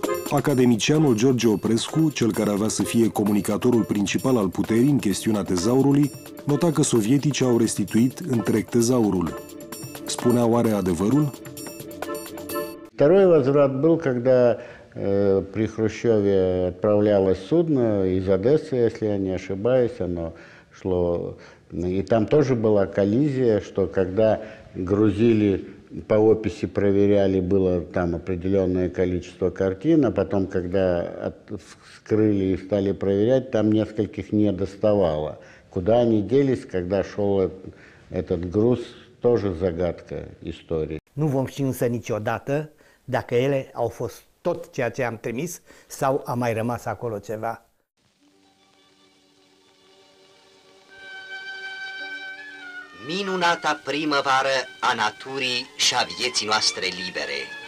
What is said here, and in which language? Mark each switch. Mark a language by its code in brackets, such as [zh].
[ro] Academicianul George Oprescu, cel care avea să fie comunicatorul principal al puterii în chestiunea tezaurului, nota că sovieticii au restituit întreg tezaurul. Spunea oare adevărul? [ru] Второй возврат был, когда при Хрущеве отправлялось судно из Одессы, если я не ошибаюсь, оно шло. И там тоже была коллизия, что когда грузили, по описи проверяли, было там определенное количество картин, а потом, когда вскрыли и стали проверять, там nескольких не доставало. Куда они делись, когда шел этот груз, тоже загадка истории. [ro] Nu vom ști însă niciodată dacă ele au fost tot ceea ce am trimis sau a mai rămas acolo ceva. Minunata primăvară a naturii și a vieții noastre libere.